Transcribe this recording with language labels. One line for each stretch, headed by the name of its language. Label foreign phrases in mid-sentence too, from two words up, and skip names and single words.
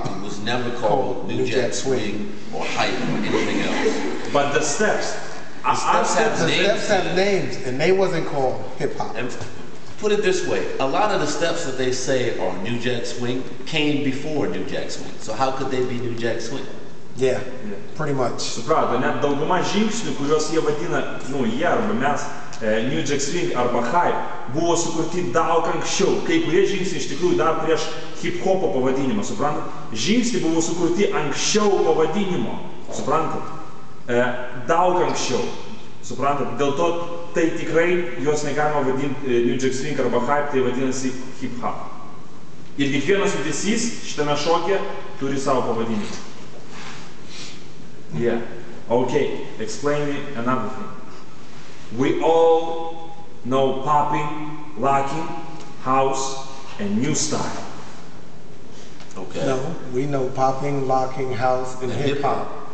English: It was never called New Jack Swing or hype or anything else. But the steps, the steps have names, and they wasn't called hip hop. And put it this way, a lot of the steps that they say are New Jack Swing came before New Jack Swing. So how could they be New Jack Swing? Yeah, pretty much.
Lithuanian: Suprato, net dauguma žingsnių, kuriuos jie vadina, jie arba mes, New Jack Swing arba hype, buvo sukurti daug anksčiau. Kai kurie žingsniai iš tikrųjų dar prieš hip-hopo pavadinimą, suprantat? Žingsniai buvo sukurti anksčiau pavadinimo, suprantat? Daug anksčiau, suprantat? Dėl to tai tikrai juos negalima vadinti New Jack Swing arba hype, tai vadinasi hip-hop. Ir kiekvienas judesys šitame šoke turi savo pavadinimą.
English: Yeah. Okay, explain me another thing. We all know popping, locking, house, and new style. Okay. No, we know popping, locking, house, and hip hop.